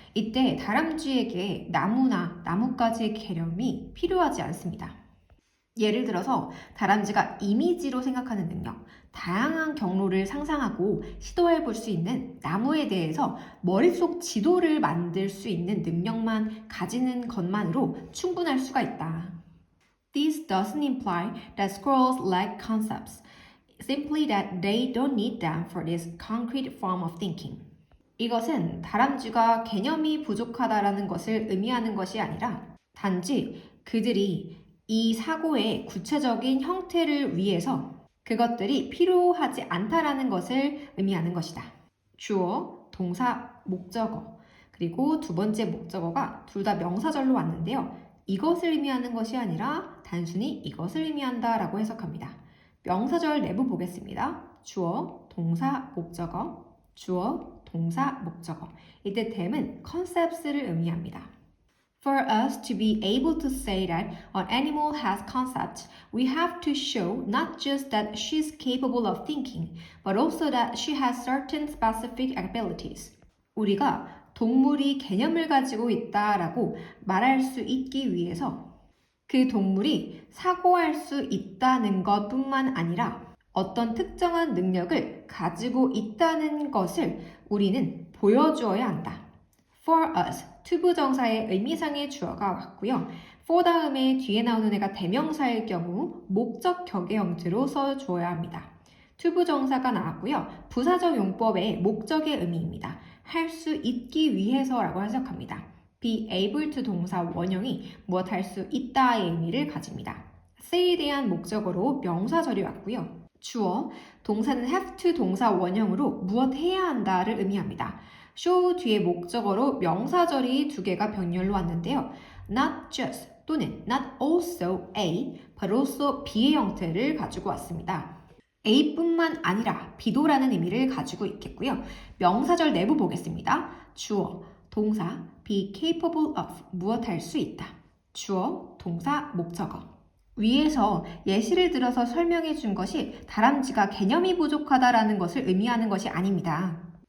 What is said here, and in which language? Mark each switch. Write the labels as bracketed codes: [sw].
[ko] 이때 다람쥐에게 나무나 나뭇가지의 개념이 필요하지 않습니다. 예를 들어서 다람쥐가 이미지로 생각하는 능력, 다양한 경로를 상상하고 시도해 볼 수 있는 나무에 대해서 머릿속 지도를 만들 수 있는 능력만 가지는 것만으로 충분할 수가 있다. [en] This doesn't imply that squirrels lack concepts, simply that they don't need them for this concrete form of thinking. [ko] 이것은 다람쥐가 개념이 부족하다라는 것을 의미하는 것이 아니라 단지 그들이 이 사고의 구체적인 형태를 위해서 그것들이 필요하지 않다라는 것을 의미하는 것이다. 주어, 동사, 목적어, 그리고 두 번째 목적어가 둘 다 명사절로 왔는데요. 이것을 의미하는 것이 아니라 단순히 이것을 의미한다라고 해석합니다. 명사절 내부 보겠습니다. 주어, 동사, 목적어, 주어, 동사, 목적어. 이때 them은 concepts를 의미합니다. [en] For us to be able to say that an animal has concepts, we have to show not just that she's capable of thinking, but also that she has certain specific abilities. [ko] 우리가 동물이 개념을 가지고 있다라고 말할 수 있기 위해서 그 동물이 사고할 수 있다는 것뿐만 아니라 어떤 특정한 능력을 가지고 있다는 것을 우리는 보여주어야 한다. For us, 투부정사의 의미상의 주어가 왔고요. for 다음에 뒤에 나오는 애가 대명사일 경우 목적 격의 형태로 써줘야 합니다. 투부정사가 나왔고요. 부사적 용법의 목적의 의미입니다. 할 수 있기 위해서라고 해석합니다. be able to 동사 원형이 무엇 할 수 있다의 의미를 가집니다. say에 대한 목적어로 명사절이 왔고요. 주어, 동사는 have to 동사 원형으로 무엇 해야 한다를 의미합니다. show 뒤에 목적어로 명사절이 두 개가 병렬로 왔는데요. not just 또는 not also A, but also B 의 형태를 가지고 왔습니다. A뿐만 아니라 B도라는 의미를 가지고 있겠고요. 명사절 내부 보겠습니다. 주어, 동사, be capable of, 무엇 할 수 있다. 주어, 동사, 목적어. 위에서 예시를 들어서 설명해 준 것이 다람쥐가 개념이 부족하다라는 것을 의미하는 것이 아닙니다.